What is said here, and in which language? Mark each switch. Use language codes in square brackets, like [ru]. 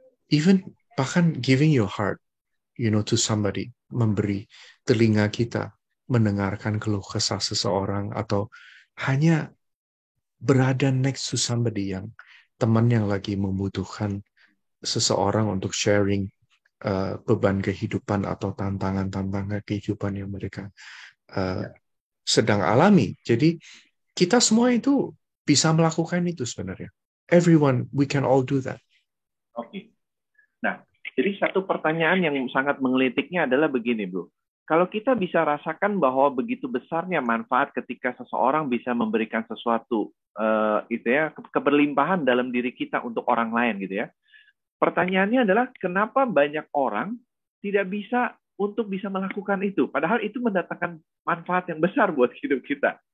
[id] even bahkan [en] giving your heart, to somebody, [id] memberi telinga kita, mendengarkan keluh kesah seseorang, atau hanya berada [en] next to somebody [id] yang teman yang lagi membutuhkan seseorang untuk sharing beban kehidupan atau tantangan-tantangan kehidupan yang mereka uh, sedang alami. Jadi kita semua itu bisa melakukan itu sebenarnya. [en] Everyone, we can all do that. [id] Oke. Nah, jadi satu pertanyaan yang sangat menggelitiknya adalah begini, Bro. Kalau kita bisa rasakan bahwa begitu besarnya manfaat ketika seseorang bisa memberikan sesuatu, itu ya, keberlimpahan dalam diri kita untuk orang lain, gitu ya. Pertanyaannya adalah kenapa banyak orang tidak bisa untuk bisa melakukan itu, padahal itu mendatangkan manfaat yang besar buat hidup kita.